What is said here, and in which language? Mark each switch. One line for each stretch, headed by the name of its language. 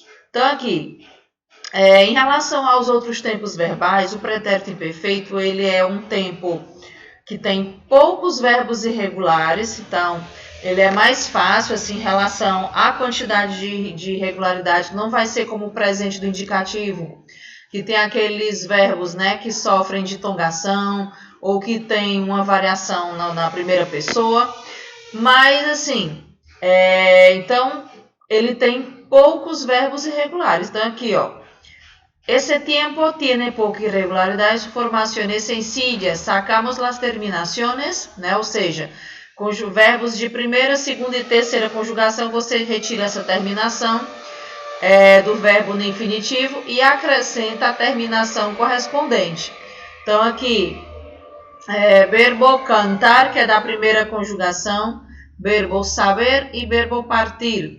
Portuguese: Então, aqui, em relação aos outros tempos verbais, o pretérito imperfeito ele é um tempo que tem poucos verbos irregulares, então ele é mais fácil assim, em relação à quantidade de irregularidade, não vai ser como o presente do indicativo, que tem aqueles verbos, né, que sofrem de tongação ou que tem uma variação na primeira pessoa, mas assim, então ele tem poucos verbos irregulares. Então aqui, ó,
Spanish: ese tiempo tiene poca irregularidad, su formación es sencilla. Sacamos las terminaciones, né?
Portuguese: Ou seja, com verbos de primeira, segunda e terceira conjugação, você retira essa terminação do verbo no infinitivo e acrescenta a terminação correspondente. Então, aqui, verbo cantar, que é da primeira conjugação, verbo saber e verbo partir.